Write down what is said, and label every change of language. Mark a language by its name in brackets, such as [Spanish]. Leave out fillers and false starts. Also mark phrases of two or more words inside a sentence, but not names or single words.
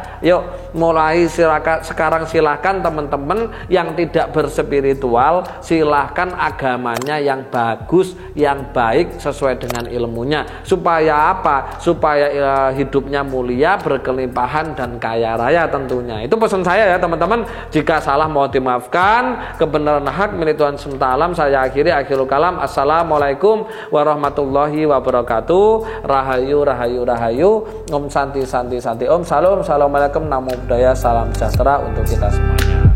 [Indonesian] Yuk mulai sekarang silahkan teman-teman yang tidak berspiritual, silahkan agamanya yang bagus, yang baik sesuai dengan ilmunya. Supaya apa? Supaya hidupnya mulia, berkelimpahan dan kaya raya tentunya. Itu pesan saya ya teman-teman. Jika salah mohon dimaafkan. Kebenaran hak milik Tuhan semesta alam. Saya akhiri [Arabic] آخر الكلام. السلام عليكم ورحمة الله وبركاته. [Balinese] Rahayu rahayu rahayu. Om santi santi santi. Om salam. [Indonesian] Assalamualaikum. [Pali] Namo Buddhaya. [Indonesian] Salam sejahtera untuk kita semuanya.